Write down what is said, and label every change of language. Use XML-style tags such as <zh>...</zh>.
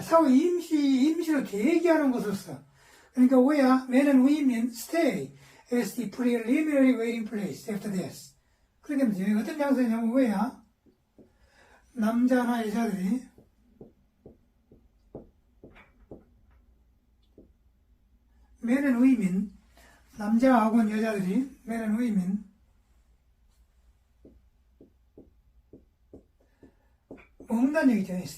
<ko>사후 임시로 대기하는 것으로서. 그러니까</ko> <en>where men and women stay as the preliminary waiting place after death.</en> <ko>그렇게 하면 어떤 장소냐면 where 남자나 여자들이</ko> <en>men and women,</en> <ko>남자하고 여자들이 men and women 머문다는 얘기죠.</ko>